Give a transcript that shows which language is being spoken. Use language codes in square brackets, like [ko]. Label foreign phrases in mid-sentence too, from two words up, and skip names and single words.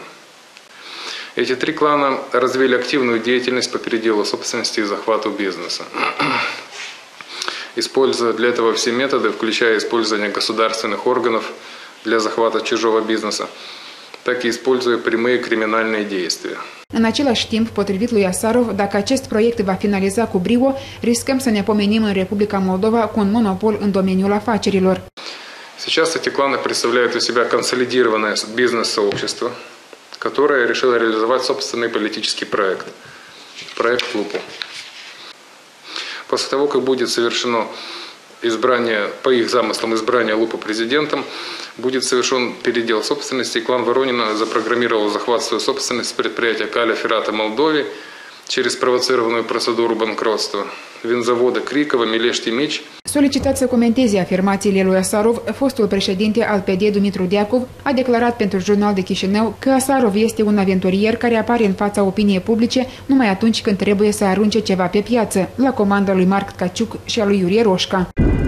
[ru] Эти три клана развили активную деятельность по переделу собственности и захвату бизнеса. Используя для этого все методы, включая использование государственных органов для захвата чужого бизнеса, так и используя прямые криминальные действия. [ro] În același timp, potrivit lui Asarov, dacă acest proiect va finaliza cu brio, riscăm să ne pomenim în Republica Moldova cu un monopol în domeniul afacerilor. [ru] Сейчас эти кланы представляют из себя консолидированное бизнес-сообщество, которое решило реализовать собственный политический проект – проект ЛУПУ. После того, как будет совершено избрание, по их замыслам, избрание ЛУПУ президентом, будет совершен передел собственности, и клан Воронина запрограммировал захват своей собственности предприятия Каля Ферата Молдове через спровоцированную процедуру банкротства, винзавода Крикова, Милешти Мич. [ro] Solicitat să comenteze afirmațiile lui Asarov, fostul președinte al PD Dumitru Deacov a declarat pentru Jurnal de Chișinău că Asarov este un aventurier care apare în fața opiniei publice numai atunci când trebuie să arunce ceva pe piață, la comanda lui Mark Tkachuk și a lui Iurie Roșca.